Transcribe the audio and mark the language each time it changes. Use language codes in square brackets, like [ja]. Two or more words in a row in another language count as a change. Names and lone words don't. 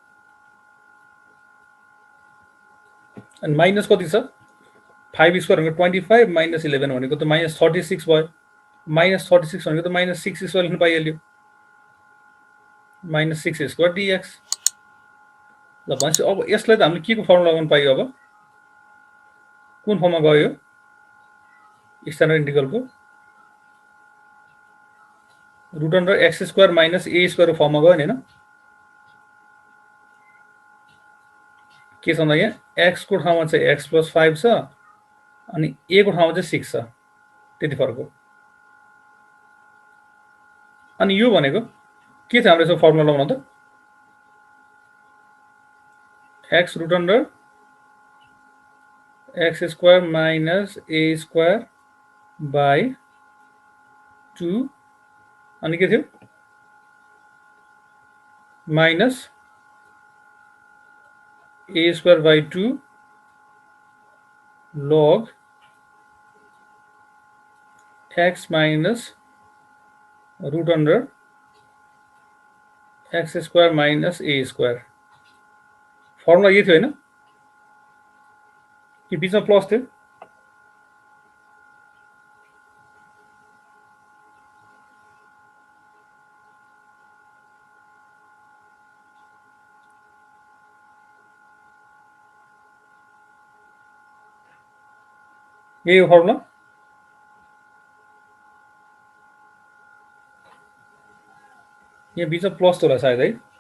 [ne] अनि माइनस कति छ 5 स्क्वायर भनेको 25 माइनस 11 भनेको त माइनस 36 भयो माइनस 36 भनेको त [en] minus 6 square [ne] लेख्न पाइहाल्यो [en] minus 6 square dx [ne] ल भनेपछि अब यसलाई त हामीले के को फर्मुला लगाउन पाइयो अब कुन फर्ममा गयो [en] standard integral [ne] को [en] root under x square minus a square [ne] फर्ममा गयो नि हैन के छ भन्दा यहाँ x को ठाउँमा चाहिँ [en] x plus 5 [ne] छ अनि a को ठाउँमा चाहिँ 6 छ त्यति फरक हो अनि यो भनेको के छ हाम्रो यसको फर्मुला लगाउन त [en] x root under x square minus a square by 2 [ne] अनि के थियो [en] minus a square by 2 log x minus root under x square minus a square [ne] फर्मुला ये थियो हैन कि बीचमा प्लस थियो यही हो फर्मुला यहाँ बीचमा प्लस त होला सायद है